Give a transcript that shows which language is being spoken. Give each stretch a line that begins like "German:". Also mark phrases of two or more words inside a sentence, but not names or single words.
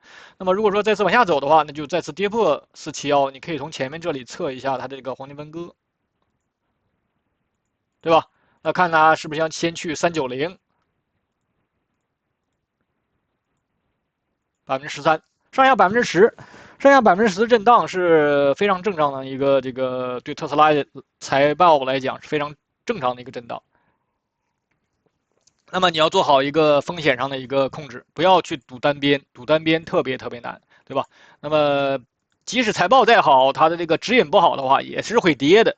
Chinese: 那麼如果說再次往下走的話，那就再次跌破471，你可以從前面這裡測一下它這個黃金分割，對吧？那看它是不是要先去390，13%，上下10%，上下10%的震盪是非常正常的一個對特斯拉的財報來講是非常正常的一個震盪，那麼你要做好一個風險上的一個控制，不要去賭單邊，賭單邊特別難，對吧？那麼即使財報再好，它的這個指引不好的話，也是會跌的。